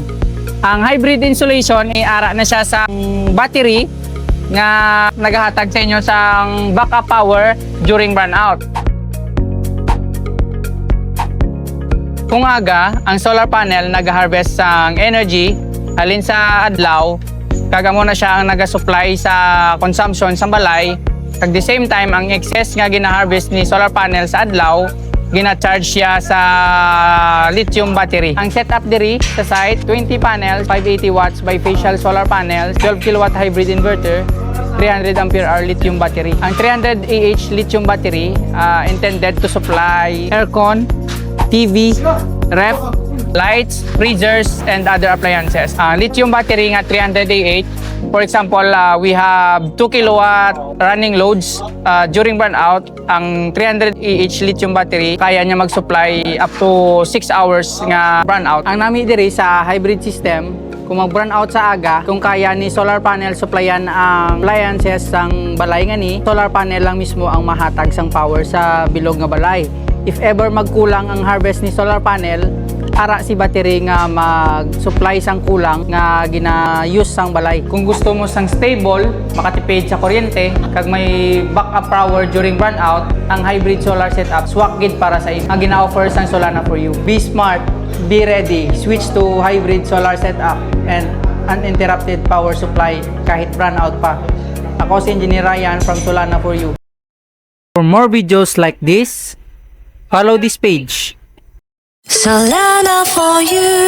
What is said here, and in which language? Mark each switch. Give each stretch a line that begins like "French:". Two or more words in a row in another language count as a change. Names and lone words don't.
Hiligaynon: Ang hybrid installation ay ara na siya sa battery nga nagahatag sa inyo sang
English: backup power during brownout.
Hiligaynon: Kung aga, ang
English: solar panel
Hiligaynon: nag-harvest sang energy halin sa adlaw, kagamo na siya ang naga-supply sa consumption sa balay.
English: At the same time,
Hiligaynon: ang excess nga gina-harvest ni
English: solar panel
Hiligaynon: sa adlaw, gina-charge siya sa lithium battery. Ang setup diri sa site, 20 panels,
English: 580 watts bifacial solar panels, 12 kilowatt hybrid inverter, 300 ampere hour lithium battery. Ang 300 AH lithium battery intended to supply aircon, TV, ref, lights, freezers, and other appliances. Lithium battery nga 300 AH. For example, we have 2 kilowatt running loads during brownout.
Hiligaynon: Ang
English: 300 AH lithium battery
Hiligaynon: kaya niya mag-supply
English: up to 6 hours
Hiligaynon: nga brownout. Ang nami diri sa
English: hybrid system,
Hiligaynon: kung mag-brownout sa aga, kung kaya ni
English: solar panel
Hiligaynon: supplyan ang appliances sang balay nga ni,
English: solar panel
Hiligaynon: lang mismo ang mahatag sang power sa bilog nga balay.
English: If ever
Hiligaynon: magkulang ang harvest ni
English: solar panel,
Hiligaynon: ara si battery nga mag-supply sang kulang nga gina-use sang balay. Kung gusto mo sang stable, makatipid sa kuryente, kag may
English: backup power during brownout,
Hiligaynon: ang
English: hybrid solar setup
Hiligaynon: swak gid para sa nga gina-offer sang Solana for You.
English: Be smart, be ready, switch to hybrid solar setup and uninterrupted power supply kahit brownout pa.
Hiligaynon: Ako si Engineer Ryan from Solana for You.
English: For more videos like this, follow this page. Solana for You.